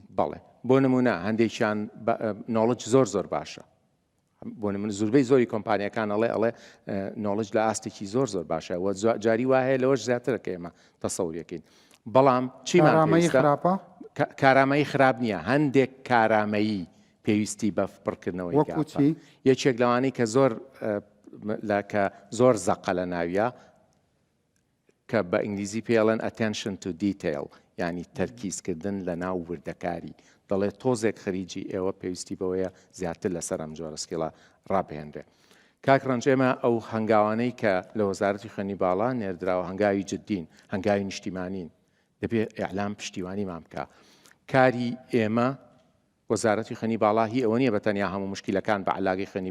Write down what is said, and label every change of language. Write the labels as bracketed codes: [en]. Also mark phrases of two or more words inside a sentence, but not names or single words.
[ckb] بەڵێ بۆ نمونە هەندێکیان نۆڵج زۆر باشە بۆ من زوربەی زۆری کۆمپانیەکان ئەڵێ نۆڵج لە ئاستێکی زۆر باشە و جاری وایە لەوەش زیاترە کە ئێمە تەسەوریەکەین بەڵام چیمان خراپە کارامەیی خراپ نییە هەندێک کارامەیی پێویستی بە پڕکردنەوەی یەکێک لەوانەی کە زۆر زەقە لە ناویە کە بە ئینگلیزی پێڵێن [en] attention to detail [ckb] یعنی تەرکیزکردن لە ناو وردەکاری دەڵێت تۆزێک خەریجی ئێوە پێویستی بەوەیە زیاتر لەسەر ئەم جۆرە سکیڵە ڕابهێنرێ کاکڕەنج ئێمە ئەو هەنگاوانەی کە لە وەزارەتی خوێنی باڵا نێردراوە هەنگاوی جددین هەنگاوی نیشتیمانین دەبێت ئیعلام پشتیوانی مان بکە کاری ئێمە وەزارەتی خوێنی باڵا هی ئەوە نییە بەتەنیا هەموو مشکلەکان بە علاقەی خوێنی